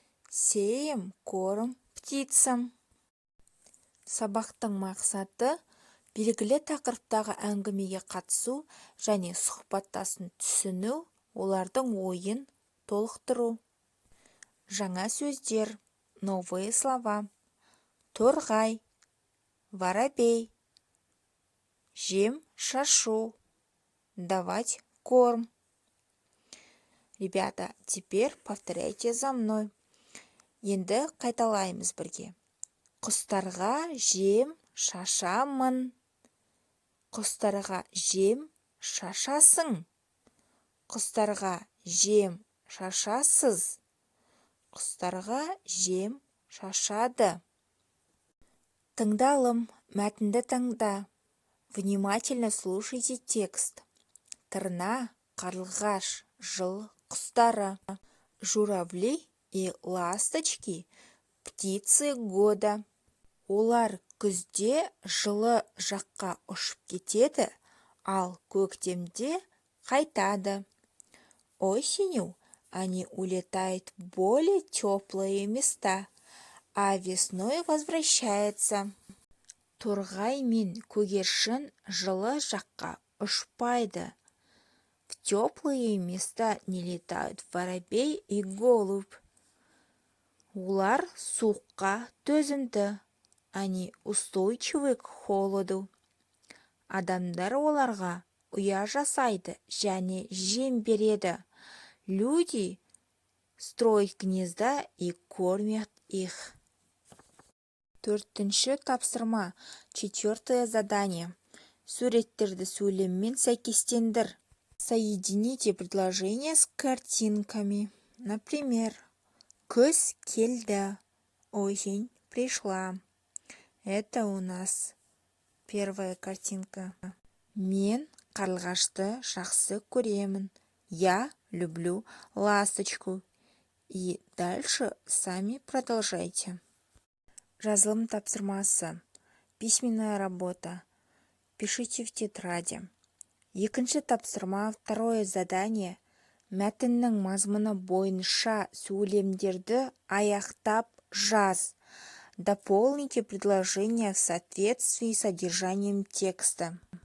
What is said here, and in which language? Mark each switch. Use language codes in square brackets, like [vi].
[ru] Сеем корм птицам. [kk] Сабақтың мақсаты белгілі тақырыптағы әңгімеге қатысу және сұхбаттасын түсіну, олардың ойын толықтыру. Жаңа сөздер, [ru] новые слова. [kk] Торғай, [ru] воробей, [kk] жем шашу, [ru] давать корм. Ребята, теперь повторяйте за мной. [kk] Енді қайталаймыз бірге. Құстарға жем шашамын. Құстарға жем шашасың. Құстарға жем шашасыз. Құстарға жем шашады. Тыңдалым, мәтінді тыңда. [ru] Внимательно слушайте текст. [kk] Тырна, қарлығаш, жыл құстары. [ru] Журавли и ласточки – птицы года. [kk] Олар күзде жылы жаққа ұшып кетеді, ал көктемде қайтады. [ru] Осенью они улетают в более теплые места, а весной возвращается. [kk] Торғай мен көгершін жылы жаққа ұшпайды. [ru] В теплые места не летают воробей и голубь. [kk] Олар суыққа төзімді. [ru] Они устойчивы к холоду. [kk] Адамдар оларға ұя жасайды және жем береді. [ru] Люди строят гнезда и кормят их. [kk] Төртінші тапсырма, [ru] четвертое задание. [kk] Суреттерді сөйлеммен сәйкестендір. [ru] Соедините предложения с картинками. Например, [kk] күз келді, [ru] осень пришла. Это у нас первая картинка. [kk] Мен қарлығашты жақсы көремін. [ru] Я люблю ласточку. И дальше сами продолжайте. [kk] Жазылым тапсырмасы. [ru] Письменная работа. Пишите в тетради. [kk] Екінші тапсырма, [ru] второе задание. [kk] Мәтіннің мазмұны бойынша сөйлемдерді аяқтап жаз. [ru] Дополните предложение в соответствии с содержанием текста.